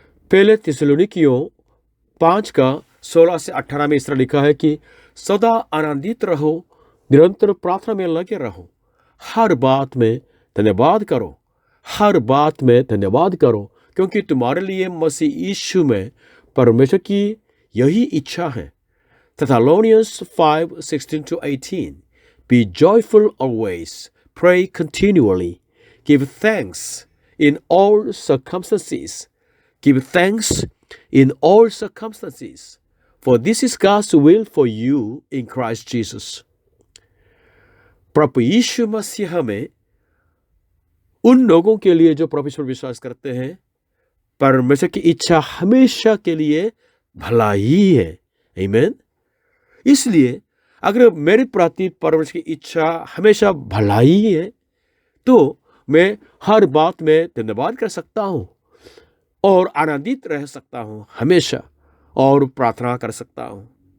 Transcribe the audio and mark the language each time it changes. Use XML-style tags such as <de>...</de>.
<hi>पहले थिस्सलुनीकियों 5:16-18 में इस तरह लिखा है कि सदा आनंदित रहो, निरंतर प्रार्थना में लगे रहो, हर बात में धन्यवाद करो, हर बात में धन्यवाद करो, क्योंकि तुम्हारे लिए मसीह यीशु में परमेश्वर की यही इच्छा है।</hi> <en>Thessalonians 5:16-18 Be joyful always, pray continually, give thanks in all circumstances. Give thanks in all circumstances, for this is God's will for you in Christ Jesus.</en> <hi>प्रभु यीशु मसीह में उन लोगों के लिए जो प्रभु पर विश्वास करते हैं, परमेश्वर की इच्छा हमेशा के लिए भला ही है। आमीन। इसलिए अगर मेरे प्रति परमेश्वर की इच्छा हमेशा भलाई ही है, तो मैं हर बात में धन्यवाद कर सकता हूँ और आनंदित रह सकता हूँ हमेशा, और प्रार्थना कर सकता हूँ।</hi>